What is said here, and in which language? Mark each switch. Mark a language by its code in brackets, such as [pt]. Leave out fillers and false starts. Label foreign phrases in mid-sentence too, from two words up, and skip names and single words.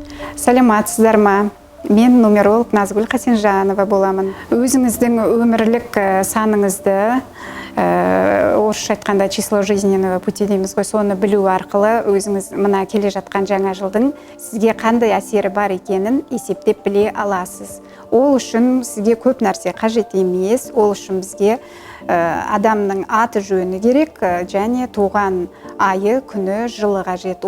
[kk] Саламатсыздар ма? Мен нумеролог Назгүл Қасенжанова боламын. Өзіңіздің өмірлік саныңызды, орысша айтқанда [ru] число жизненного пути [kk] дейміз ғой, соны білу арқылы өзіңіз мына келе жатқан жаңа жылдың сізге қандай әсері бар екенін есептеп біле аласыз. Ол үшін сізге көп нәрсе қажет емес, ол үшін бізге адамның аты жөні керек, және туған айы, күні, жылы қажет.